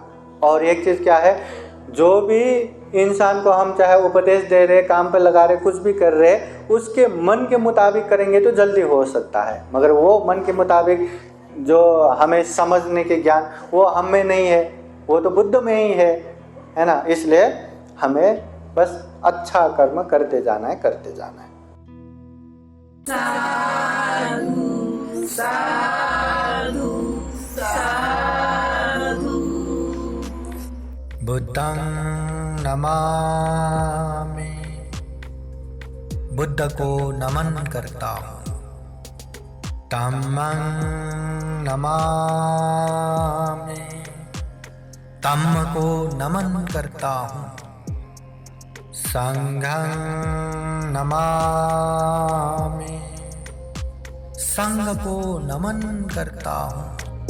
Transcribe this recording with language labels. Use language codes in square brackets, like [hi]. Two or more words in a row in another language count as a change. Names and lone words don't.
[hi] और एक चीज़ क्या है, जो भी इंसान को हम चाहे उपदेश दे रहे, काम पे लगा रहे, कुछ भी कर रहे, उसके मन के मुताबिक करेंगे तो जल्दी हो सकता है। मगर वो मन के मुताबिक जो हमें समझने के ज्ञान, वो हम में नहीं है, वो तो बुद्ध में ही है ना। इसलिए हमें बस अच्छा कर्म करते जाना है, करते जाना है। [pi] साधु साधु साधु। बुद्धं नमामि, [hi] बुद्ध को नमन करता हूँ। [pi] धम्मं नमामि, [hi] धम्म को नमन करता हूँ। [pi] संघं नमामि, [hi] संघ को नमन करता हूँ।